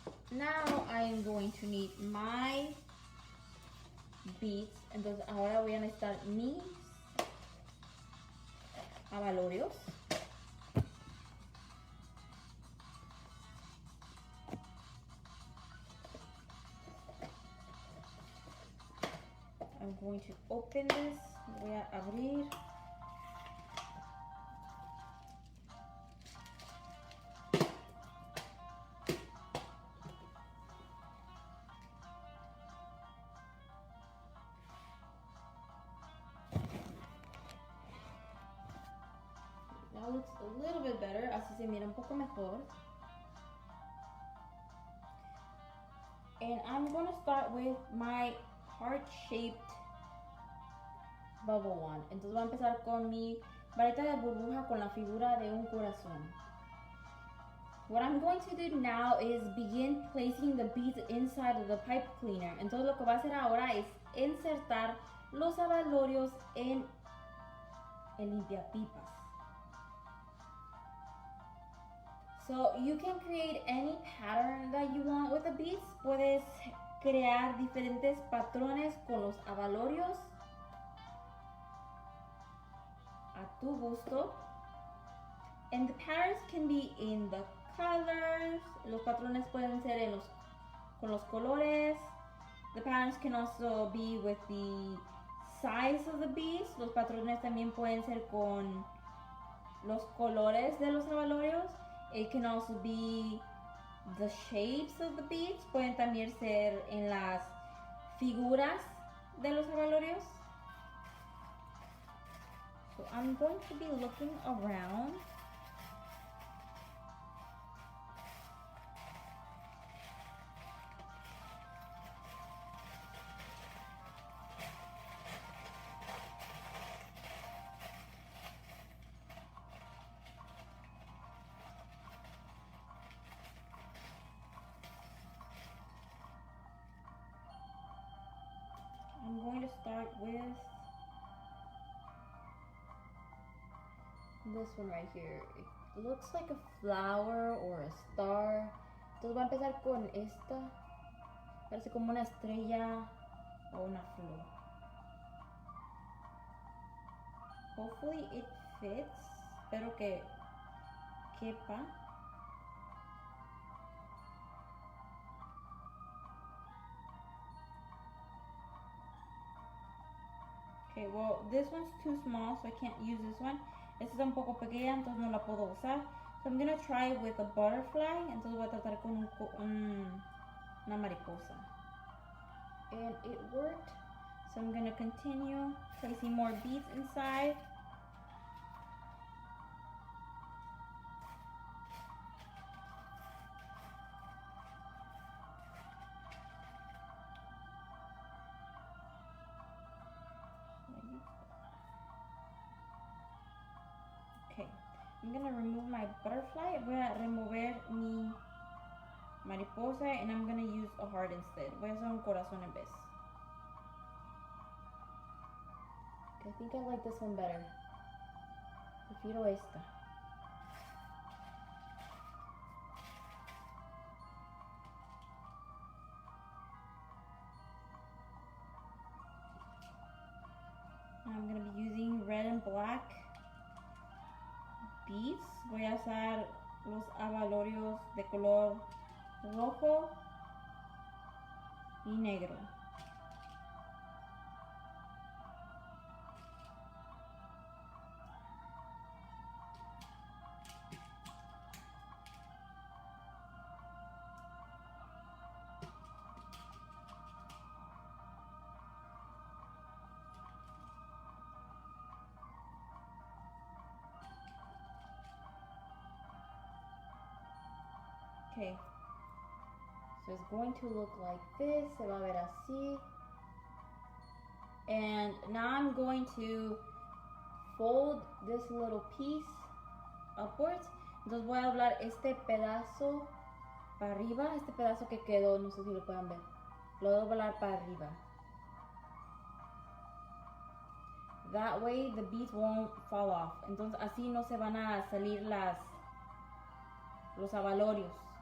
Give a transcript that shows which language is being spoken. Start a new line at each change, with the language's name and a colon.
English: Now I am going to need my beads.
Spanish: Entonces ahora voy a necesitar mis abalorios.
English: I'm going to open this.
Spanish: Voy a abrir.
English: Now looks a little bit better.
Spanish: Así se mira un poco mejor.
English: And I'm going to start with my heart-shaped bubble one.
Spanish: Entonces voy a empezar con mi varita de burbuja con la figura de un corazón.
English: What I'm going to do now is begin placing the beads inside of the pipe cleaner.
Spanish: Entonces lo que voy a hacer ahora es insertar los abalorios en el limpiapipas.
English: So you can create any pattern that you want with the beads.
Spanish: Puedes crear diferentes patrones con los abalorios a tu gusto.
English: And the patterns can be in the colors.
Spanish: Los patrones pueden ser en con los colores.
English: The patterns can also be with the size of the beads.
Spanish: Los patrones también pueden ser con los colores de los abalorios.
English: It can also be the shapes of the beads.
Spanish: Pueden también ser en las figuras de los abalorios.
English: So I'm going to be looking around. I'm going to start with this one right here. It looks like a flower or a star.
Spanish: Entonces voy a empezar con esta. Parece como una estrella o una flor.
English: Hopefully it fits.
Spanish: Espero que quepa.
English: Okay, well, this one's too small, so I can't use this one.
Spanish: Esta está un poco pequeña, entonces no la puedo usar.
English: So I'm gonna try with a butterfly.
Spanish: Entonces voy a tratar con una mariposa.
English: And it worked. So I'm gonna continue placing more beads inside. Okay, I'm gonna remove my butterfly.
Spanish: Voy a remover mi mariposa
English: and I'm gonna use a heart instead.
Spanish: Voy a hacer un corazón en vez.
English: I think I like this one better.
Spanish: Prefiero esta.
English: I'm gonna be using red and black beads.
Spanish: Voy a usar los abalorios de color rojo y negro.
English: Okay, so it's going to look like this.
Spanish: Se va a ver así.
English: And now I'm going to fold this little piece upwards.
Spanish: Entonces voy a doblar este pedazo para arriba. Este pedazo que quedó, no sé si lo pueden ver. Lo voy a doblar para arriba.
English: That way the beads won't fall off.
Spanish: Entonces así no se van a salir los abalorios.